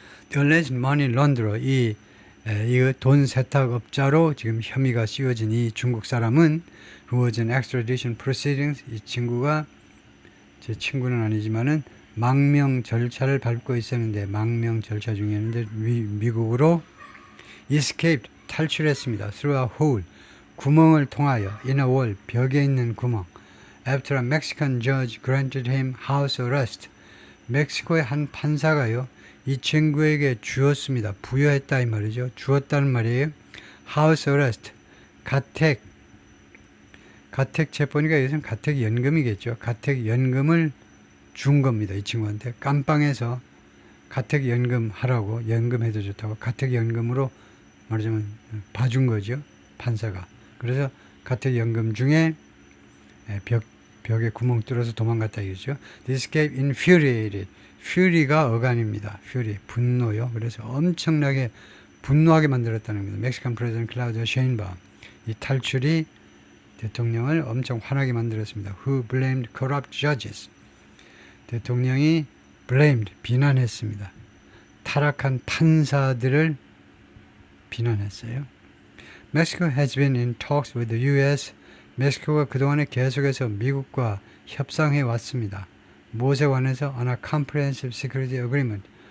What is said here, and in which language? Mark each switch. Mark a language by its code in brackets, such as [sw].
[en] The alleged money launderer, [ko] 이 돈 세탁업자로 지금 혐의가 씌워진 이 중국 사람은 [en] who was in extradition proceedings, [ko] 이 친구가 제 친구는 아니지만은 망명 절차를 밟고 있었는데 망명 절차 중이었는데 미국으로 [en] escaped, [ko] 탈출했습니다. [en] through a hole, [ko] 구멍을 통하여 [en] in a wall, [ko] 벽에 있는 구멍. [en] After a Mexican judge granted him house arrest, [ko] 멕시코의 한 판사가요 이 친구에게 주었습니다. 부여했다 이 말이죠. 주었다는 말이에요. house arrest, 가택 체포니까 이것은 가택 연금이겠죠. 가택 연금을 준 겁니다. 이 친구한테 깜빵에서 가택 연금 하라고, 연금해도 좋다고 가택 연금으로 말하자면 봐준 거죠. 판사가. 그래서 가택 연금 중에 벽에 구멍 뚫어서 도망갔다 이거죠. [en] This escape infuriated. [ko] fury가 어간입니다. fury, 분노요. 그래서 엄청나게 분노하게 만들었다는 겁니다. 멕시칸 프레지던트 클라우디오 셰인바움. 이 탈출이 대통령을 엄청 화나게 만들었습니다. [en] Who blamed corrupt judges. [ko] 대통령이 [en] blamed, [ko] 비난했습니다. 타락한 판사들을 비난했어요. [en] Mexico has been in talks with the U.S. [ko] 멕시코가 그동안에 계속해서 미국과 협상해 왔습니다. 무엇에 관해서? [en] on a comprehensive security agreement.